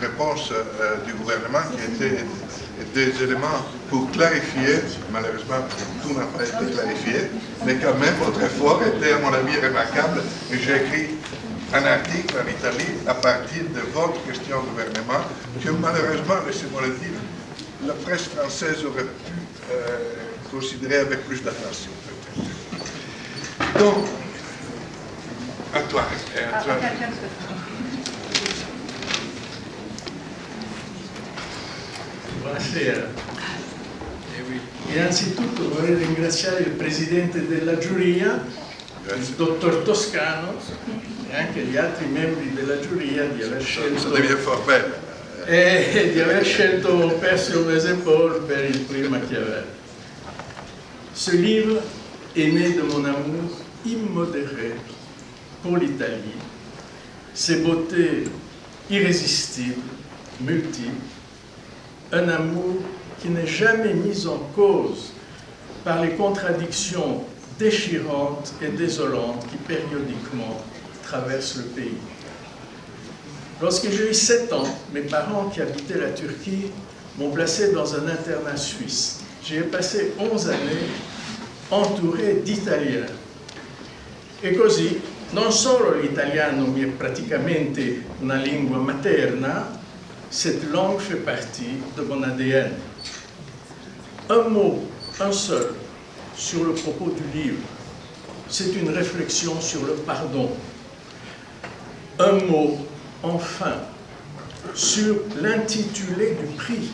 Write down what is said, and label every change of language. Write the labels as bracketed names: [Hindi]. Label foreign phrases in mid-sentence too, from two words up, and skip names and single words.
[French] réponse du gouvernement qui était des éléments pour clarifier, malheureusement tout n'a pas été clarifié, mais quand même votre effort était à mon avis remarquable et j'ai écrit un article en Italie à partir de votre question au gouvernement que malheureusement, laissez-moi le dire, la presse française aurait pu considérer avec plus d'attention peut-être. Donc, à toi. [Italian] Buonasera. Innanzitutto vorrei ringraziare il Presidente della giuria, il Dottor Toscano e anche gli altri membri della giuria di aver scelto Percio Maisepol per il prix Machiavel. [French] Ce livre est né de mon amour immodéré pour l'Italie, ses beautés irrésistibles, multiples, un amour qui n'est jamais mis en cause par les contradictions déchirantes et désolantes qui périodiquement traversent le pays. Lorsque j'ai eu 7 ans, mes parents qui habitaient la Turquie m'ont placé dans un internat suisse. J'y ai passé 11 années entouré d'Italiens. [Italian] E così, non solo l'italiano mi è praticamente una lingua materna, [French] cette langue fait partie de mon ADN. Un mot, un seul, sur le propos du livre. C'est une réflexion sur le pardon. Un mot, enfin, sur l'intitulé du prix.